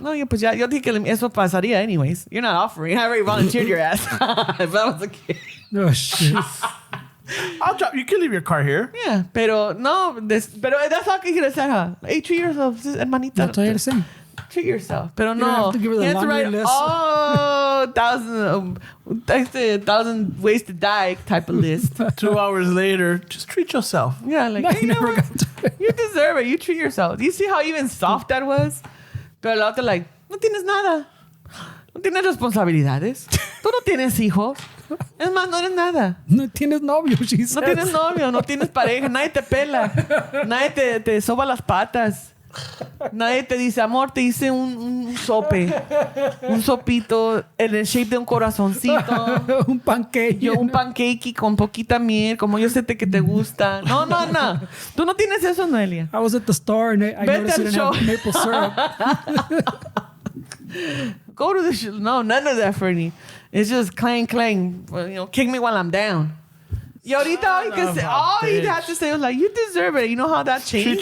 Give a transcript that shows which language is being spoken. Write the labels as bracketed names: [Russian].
[Spanish] No, pues ya, yo dije que eso pasaría anyways. [English] You're not offering. I already volunteered your ass. If that was the case. Oh, shit. I'll drop. You can leave your car here. Yeah, [Spanish] pero no, pero [English] that's all [Spanish] que quiero decir. [English] Hey, treat yourself, hermanita. That's all I had to say. Treat yourself. [Spanish] Pero no. [English] You have to give her the laundry list. 1,000 ways to die type of list. 2 hours later, just treat yourself. Yeah, like, No, hey, you never got to it. You deserve it. You treat yourself. Do you see how even soft that was? [Spanish] Pero la otra, like, no tienes nada. No tienes responsabilidades. Tú no tienes hijos. Es más, no eres nada. No tienes novio, [English] she says. [Spanish] No tienes novio, no tienes pareja. Nadie te pela. Nadie te soba las patas. Nadie te dice, amor, te hice un sope. Un sopito en el shape de un corazoncito. Un pancake. Un pancake con poquita miel, como yo sé que te gusta. No. Tú no tienes eso, Noelia. [English] I was at the store and I noticed it didn't have maple syrup. Go to the show. No, none of that, Fernie. It's just clang. Well, kick me while I'm down. [Spanish] Y ahorita [English] all you have to say was like, you deserve it. You know how that changed?